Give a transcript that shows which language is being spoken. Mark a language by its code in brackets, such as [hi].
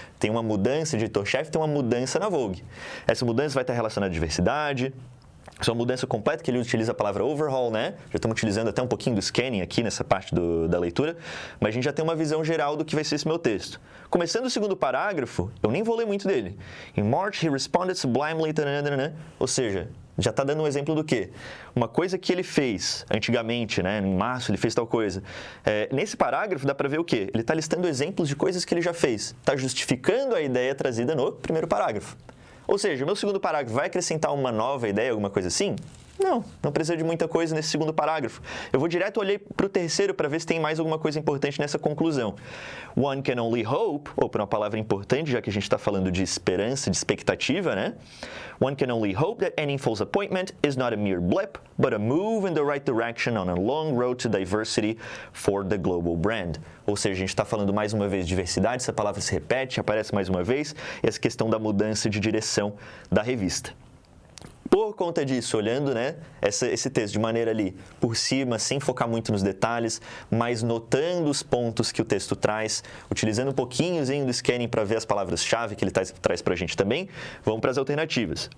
[pt] Tem uma mudança de editor-chefe, tem uma mudança na Vogue. Essa mudança vai estar relacionada à diversidade. Isso é uma mudança completa, que ele utiliza a palavra overhaul, né? Já estamos utilizando até um pouquinho do scanning aqui nessa parte da leitura, mas a gente já tem uma visão geral do que vai ser esse meu texto. Começando o segundo parágrafo, eu nem vou ler muito dele. [en] In March, he responded sublimely, [pt] né? Ou seja, já está dando um exemplo do quê? Uma coisa que ele fez antigamente, né? Em março ele fez tal coisa. Nesse parágrafo dá para ver o quê? Ele está listando exemplos de coisas que ele já fez. Está justificando a ideia trazida no primeiro parágrafo. Ou seja, o meu segundo parágrafo vai acrescentar uma nova ideia, alguma coisa assim? Não precisa de muita coisa nesse segundo parágrafo. Eu vou direto olhar para o terceiro para ver se tem mais alguma coisa importante nessa conclusão. [en] One can only hope, [pt] ou para uma palavra importante, já que a gente está falando de esperança, de expectativa, né? [en] One can only hope that Enninful's appointment is not a mere blip, but a move in the right direction on a long road to diversity for the global brand. [pt] Ou seja, a gente está falando mais uma vez de diversidade, essa palavra se repete, aparece mais uma vez, e essa questão da mudança de direção da revista. Por conta disso, olhando, né, esse texto de maneira ali por cima, sem focar muito nos detalhes, mas notando os pontos que o texto traz, utilizando um pouquinhozinho do scanning para ver as palavras-chave que ele traz para a gente também, vamos para as alternativas.